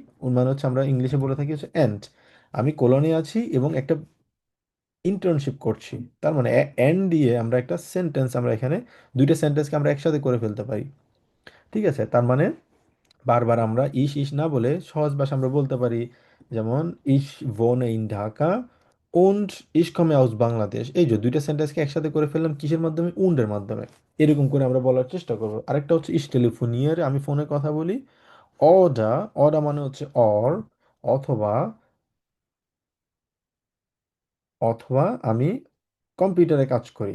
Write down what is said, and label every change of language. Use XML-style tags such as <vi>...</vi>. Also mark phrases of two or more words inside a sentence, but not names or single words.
<bn>উন্ড মানে হচ্ছে আমরা ইংলিশে বলে থাকি হচ্ছে এন্ড। আমি কোলনে আছি এবং একটা ইন্টার্নশিপ করছি। তার মানে এন্ড দিয়ে আমরা একটা সেন্টেন্স, আমরা এখানে দুইটা সেন্টেন্সকে আমরা একসাথে করে ফেলতে পারি। ঠিক আছে, তার মানে বারবার আমরা ইস ইস না বলে সহজ ভাষা আমরা বলতে পারি, যেমন</bn> <de>ich wohne in Dhaka und ich komme aus Bangladesch.</de> <bn>এই যে দুইটা সেন্টেন্সকে একসাথে করে ফেললাম কিসের মাধ্যমে? উন্ডের মাধ্যমে। এরকম করে আমরা বলার চেষ্টা করব। আরেকটা হচ্ছে</bn> <de>ich telefoniere,</de> <bn>আমি ফোনে কথা বলি। অডা, অডা মানে হচ্ছে অর, অথবা, অথবা আমি কম্পিউটারে কাজ করি।</bn>